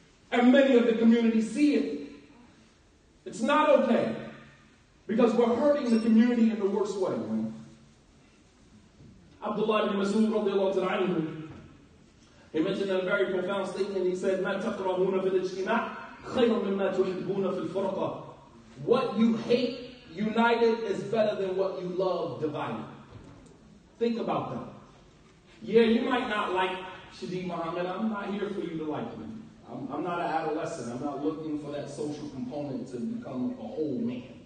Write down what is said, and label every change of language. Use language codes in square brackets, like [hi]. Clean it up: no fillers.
[en] And many of the community see it. It's not okay. Because we're hurting the community in the worst way. Man. Abdullah ibn Mas'ud radiallahu anhu, he mentioned a very profound statement. He said, [ar] مَا تَكْرَهُونَ فِي الْإِجْتِمَاعِ خَيْرٌ مِمَّا تُحِبُّونَ فِي الْفُرَقَةِ. [en] What you hate united is better than what you love divided. Think about that. Yeah, you might not like Shadi Muhammad. I'm not here for you to like me. I'm not an adolescent. I'm not looking for that social component to become a whole man.